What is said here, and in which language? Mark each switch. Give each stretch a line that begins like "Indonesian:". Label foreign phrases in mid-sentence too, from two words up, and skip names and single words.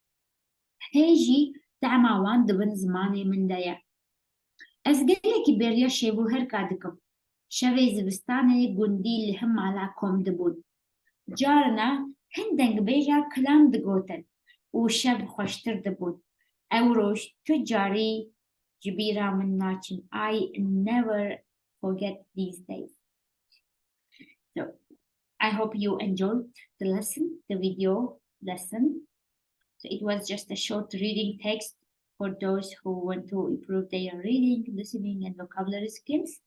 Kurdish: هیجی دعماوان دبن زمانه من دایا از گلیکی بریا شیبو هر کادکم شوی زبستانه گندی لهم علا کم دبون جارنا هندنگ بیجا کلام دگوتن و شب خوشتر دبون او روش تو جاری جبیرا من ناچن
English: I never forget these days. So I hope you enjoyed the lesson, the video lesson. So it was just a short reading text for those who want to improve their reading, listening, and vocabulary skills.